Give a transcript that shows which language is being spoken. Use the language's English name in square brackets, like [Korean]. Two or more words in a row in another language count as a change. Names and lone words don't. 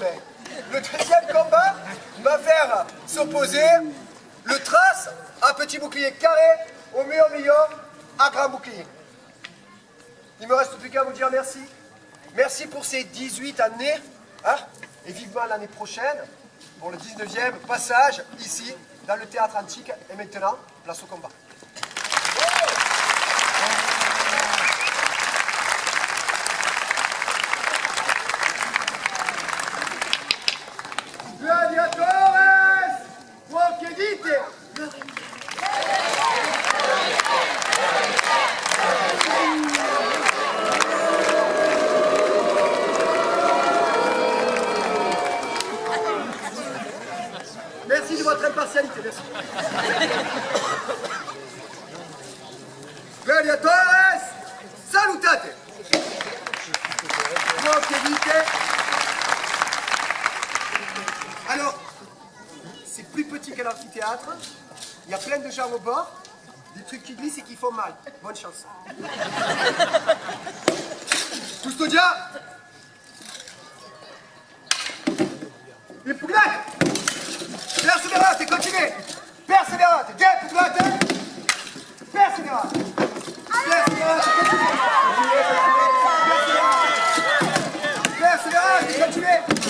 [French] Le deuxième combat va faire s'opposer le trace à petit bouclier carré au mur milieu à grand bouclier. Il me reste plus qu'à vous dire merci. Merci pour ces 18 années. Hein, et vivement l'année prochaine pour le 19e passage ici dans le théâtre antique. Et maintenant, place au combat. [Italian] Gladiatores, voi che dite? [French] Merci de votre impartialité, merci. [Latin] Gladiatores, salutate! [Italian] Voi che dite? [French] Alors, c'est plus petit qu'un amphithéâtre, il y a plein de gens au bord, des trucs qui glissent et qui font mal. Bonne chance. [Latin] Custodia! Impugnate! Perseverate, continuez! Perseverate! Depugnate! Perseverate! Perseverate, continuez! Perseverate, continuez!